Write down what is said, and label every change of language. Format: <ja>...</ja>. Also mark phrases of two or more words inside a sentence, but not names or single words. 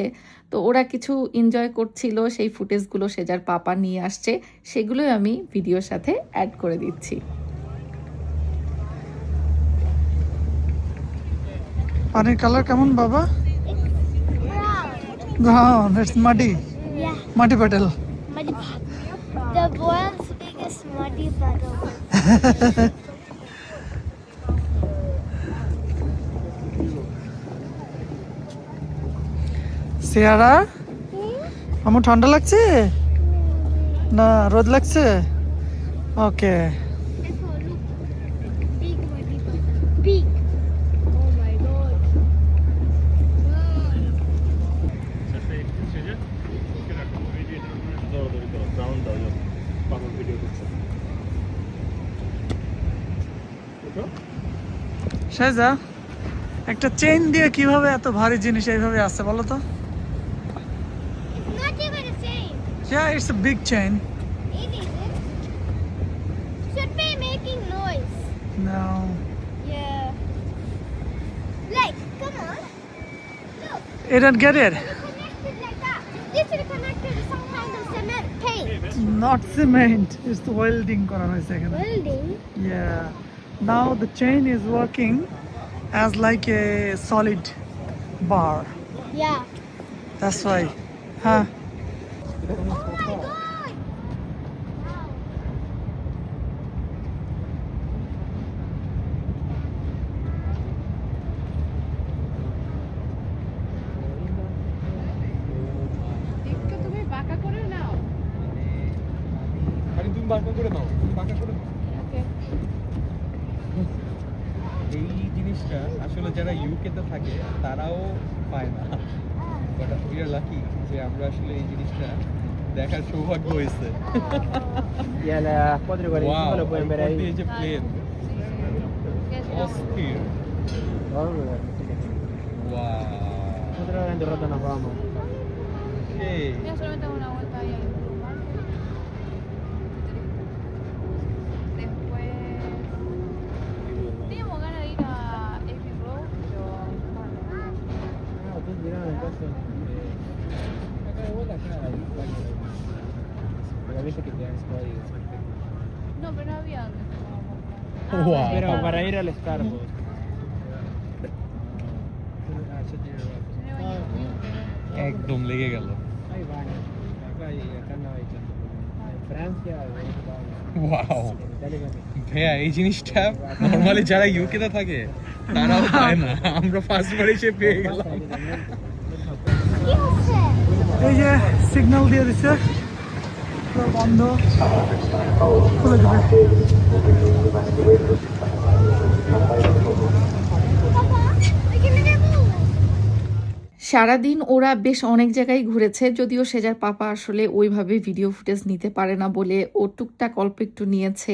<bn>তো ওরা কিছু এনজয় করছিল, সেই ফুটেজগুলো সেজার পাপা নিয়ে আসছে, সেগুলোই আমি ভিডিওর সাথে অ্যাড করে দিচ্ছি। পানির কালার কেমন বাবা?</bn> <en>Brown, it's মাটি। Yeah,</en> <bn>মাটি পেটেল।</bn> <en>muddy. The world's biggest muddy puddle.</en> <bn>সিয়ারা, আমার ঠান্ডা লাগছে না রোদ লাগছে? ওকে।</bn> <en>Big muddy puddle. Big. Oh my god.</en> <bn>শাহজা, একটা চেইন দিয়ে কিভাবে এত ভারী জিনিস এইভাবে আসছে বলো তো?</bn> <en>It's not even a chain. Yeah, it's a big chain. It isn't. Should be making noise. No. Yeah. Like, come on. Look. You don't get it. Connected like that. This is connected to some kind of cement paint. Not cement. It's the welding</en> <bn>করা হয়েছে এখানে।</bn> <en>Welding. Yeah. Now the chain is working as like a solid bar. Yeah. That's why. Huh? Oh my god. Wow.</en> <bn>তুমি বাঁকা করে নাও। আরে তুমি বাঁকা করে নাও, বাঁকা করে নাও। এই জিনিসটা আসলে যারা ইউকেতে থাকে তারাও পায় না,</bn> <en>but we are lucky</en> <bn>যে আমরা আসলে এই জিনিসটা দেখার সৌভাগ্য হয়েছে।</bn> <es>Y a las 4:45 lo pueden ver ahí.</es> <bn>এই যে প্লেন, অস্থির। Wow.</bn> <es>Otra vez en derrota nos vamos. Okay. Yo solamente hago una vuelta ahí al Blue Market. Después teníamos ganas de ir a Abbey Road, pero bueno. Ah, ustedes llegaron entonces. Acá de vuelta queda la isla. Pero viste que tienes código. No, pero no había donde Wow. Pero para ir al Starbucks.</es> <bn>একদম লেগে গেল।</bn> <es>Hay baños. Acá y acá no hay tanto. En Francia,</es> <bn>ওয়াও</bn> <es>en Italia también.</es> <bn>ভাইয়া এই জিনিসটা নরমালি যারা ইউকেতে থাকে তারাও পায় না, আমরা ফার্স্ট বার এসে পেয়ে গেলাম। এই যে সিগন্যাল দিয়ে দিচ্ছে পুরো বন্ধ, খুলে দেবে। সারাদিন ওরা বেশ অনেক জায়গায় ঘুরেছে, যদিও সেজার পাপা আসলে ওইভাবে ভিডিও ফুটেজ নিতে পারে না বলে ও টুকটাক অল্প একটু নিয়েছে।</bn>